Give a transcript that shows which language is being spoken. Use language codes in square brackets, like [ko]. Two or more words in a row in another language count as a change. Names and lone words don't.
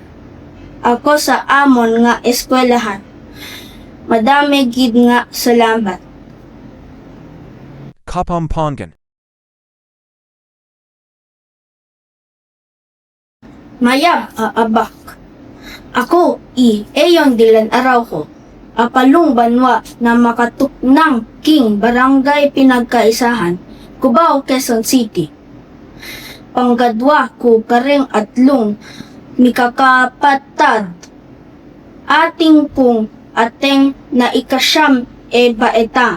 [hil] Ako sa amon nga eskwelahan. Madami gid nga salamat. [pam] Kapampangan. Mayab aabak. Ako Ayon Dylan Araujo. Apalong banwa na makatuknang king Barangay Pinagkaisahan, Cubao, Quezon City. Panggadwa ko kareng atlong mikakapatad. Ating pong ateng na ika-9 baeta.